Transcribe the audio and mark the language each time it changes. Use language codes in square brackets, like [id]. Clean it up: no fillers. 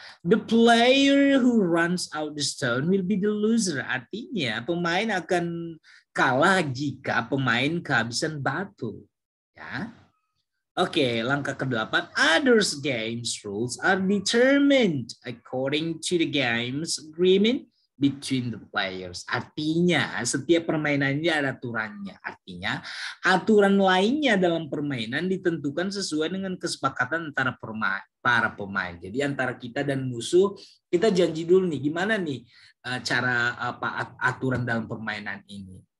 [en] The player who runs out the stone will be the loser. [id] Artinya pemain akan kalah jika pemain kehabisan batu. Ya. Oke, langkah ke-8. [en] Others games rules are determined according to the game's agreement between the players. [id] Artinya setiap permainannya ada aturannya. Artinya aturan lainnya dalam permainan ditentukan sesuai dengan kesepakatan antara para pemain. Jadi antara kita dan musuh, kita janji dulu nih gimana nih cara aturan dalam permainan ini.